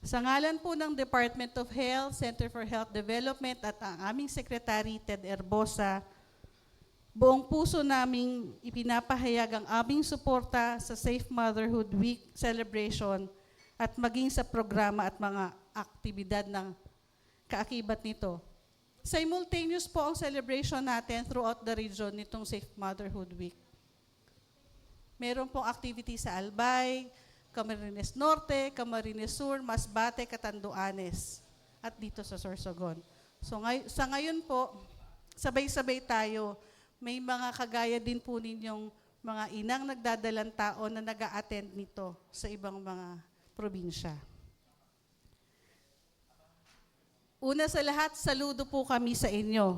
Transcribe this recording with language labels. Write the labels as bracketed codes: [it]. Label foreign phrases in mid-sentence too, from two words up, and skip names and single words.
[tl] Sa ngalan po ng Department of Health, Center for Health Development at ang aming Secretary Ted Erbosa, buong puso naming ipinapahayag ang aming suporta sa Safe Motherhood Week celebration at maging sa programa at mga aktibidad ng kaakibat nito. Simultaneous po ang celebration natin [en] throughout the region [tl] nitong Safe Motherhood Week. Meron pong activity sa Albay, Camarines Norte, Camarines Sur, Masbate, Catanduanes, at dito sa Sorsogon. So sa ngayon po, sabay-sabay tayo. May mga kagaya din po ninyong mga inang nagdadalang tao na nag-a-attend nito sa ibang mga probinsya. Una sa lahat, saludo po kami sa inyo.